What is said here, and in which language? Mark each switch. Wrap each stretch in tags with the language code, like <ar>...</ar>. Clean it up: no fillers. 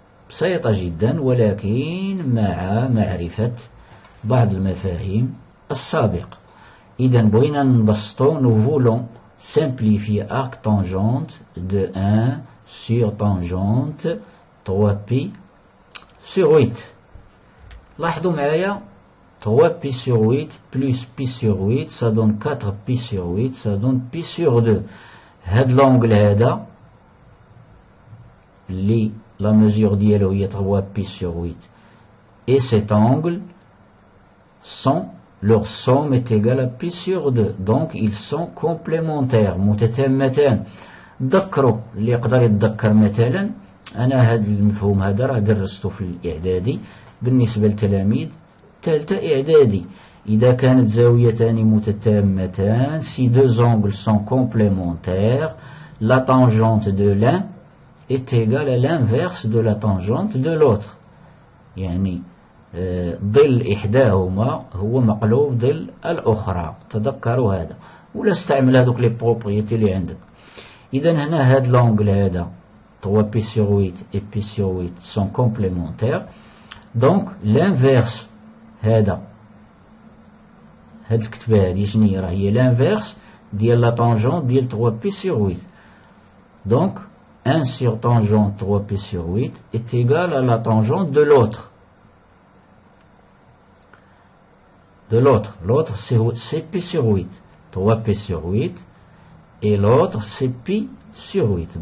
<ar>بسيطة جدا ولكن مع معرفة بعض المفاهيم السابقة. إذا بغينا نبسطو,</ar> <fr>nous voulons simplifier arc tangente de 1 sur tangente 3pi sur 8.</fr> <ar>لاحظوا معايا</ar> <fr>3pi sur 8 plus pi sur 8 ça donne 4pi sur 8 ça donne pi sur 2.</fr> <ar>هاد</ar> <fr>l'angle</fr> <ar>هذا اللي</ar> <fr>la mesure</fr> <ar>ديالو هي</ar> <fr>3pi sur 8 et cet angle sont leur somme est égale à pi sur 2. Donc ils sont complémentaires</fr> <ar>متتامتان. ذكروا اللي يقدر يتذكر مثلا, أنا هذا المفهوم هذا راه درسته في الإعدادي بالنسبة لتلاميذ ثالثة إعدادي. إذا كانت زاويتان متتامتان,</ar> <fr>si deux angles sont complémentaires, la tangente de l'un est égale à l'inverse de la tangente de l'autre.</fr> <ar>يعني ظل إحداهما هو مقلوب ظل الأخرى. تذكروا هذا ولا استعمل هذوك لي بروبريتي اللي عندك. إذا هنا هاد</ar> <fr>l'angle</fr> <ar>هذا</ar> <fr>3pi sur 8 et pi sur 8 sont complémentaires. Donc l'inverse</fr> <ar>هذا هاد الكتبة هادي شنو راه هي</ar> <fr>l'inverse</fr> <ar>ديال</ar> <fr>la tangente ديال 3pi sur 8. Donc 1 sur tangente 3pi sur 8 est égal à la tangente de l'autre. L'autre c'est pi sur 8. 3pi sur 8 et l'autre c'est pi sur 8.</fr>